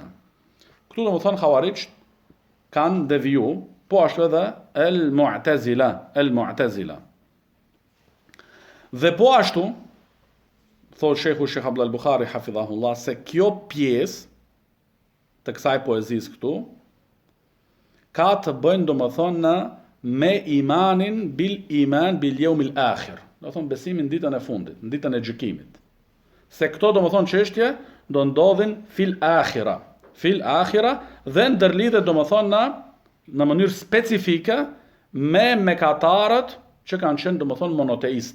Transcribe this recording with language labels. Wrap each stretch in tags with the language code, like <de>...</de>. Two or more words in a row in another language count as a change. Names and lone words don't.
<sq>Këtu domethënë Khawarij kanë deviju, po ashtu edhe el Mu'tazila. Dhe po ashtu thot Sheikhu Sheikh Abdul Bukhari hafidhahullah se kjo pjesë të kësaj poezisë këtu ka të bëjnë domethënë me imanin</sq> <ar>باليوم الآخر.</ar> <sq>Do thonë besimin ditën e fundit, në ditën e gjykimit. Se këto domethënë çështje do ndodhin</sq> <ar>في الآخرة</ar> <sq>dhe ndërlidhet domethënë në mënyrë specifike me mëkatarët që kanë qenë domethënë monoteista.</sq>